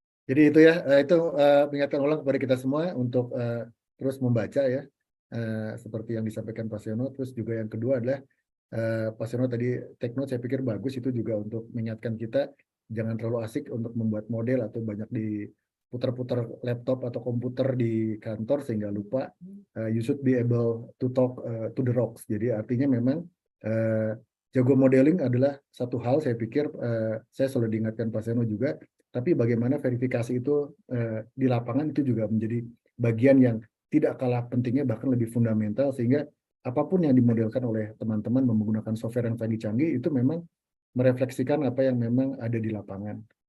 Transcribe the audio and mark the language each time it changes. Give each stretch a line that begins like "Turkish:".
Indonesian: Jadi itu ya, itu mengingatkan ulang kepada kita semua untuk terus membaca ya, seperti yang disampaikan Pak Seno. Terus juga yang kedua adalah Pak Seno tadi
English: take note,
Indonesian: saya pikir bagus itu juga untuk mengingatkan kita jangan terlalu asik untuk membuat model atau banyak diputar-putar laptop atau komputer di kantor sehingga lupa.
English: You should be able to talk to the rocks.
Indonesian: Jadi artinya memang jago modeling adalah satu hal, saya pikir saya selalu diingatkan Pak Seno juga. Tapi bagaimana verifikasi itu di lapangan itu juga menjadi bagian yang tidak kalah pentingnya, bahkan lebih fundamental, sehingga apapun yang dimodelkan oleh teman-teman menggunakan software yang canggih-canggih itu memang merefleksikan apa yang memang ada di lapangan.